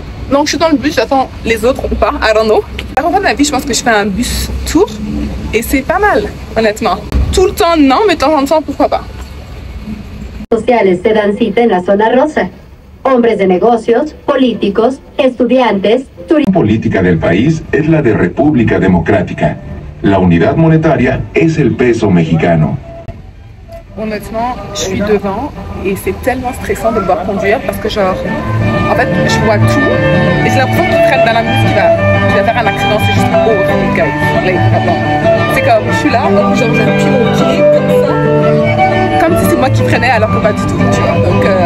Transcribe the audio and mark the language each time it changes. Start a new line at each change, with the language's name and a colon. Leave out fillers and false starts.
French: Donc je suis dans le bus, j'attends les autres ou pas,
English: I don't know.
French: La première fois de ma vie, je pense que je fais un bus tour et c'est pas mal, honnêtement. Tout le temps, non, mais de temps en temps, pourquoi pas.
Spanish: Sociales se dan cita en la zona rosa. Hombres de negocios, políticos, estudiantes, turistas. La política del país es la de República Democrática. La unidad monetaria es el peso mexicano.
French: Honnêtement, je suis devant et c'est tellement stressant de devoir conduire parce que genre, en fait, je vois tout et j'ai l'impression qu'il traîne dans la musique qui va faire un accident, c'est juste horrible, guys. C'est comme, je suis là, donc genre je plie mon pied comme ça, comme si c'est moi qui freinais alors que pas du tout, tu vois. Donc,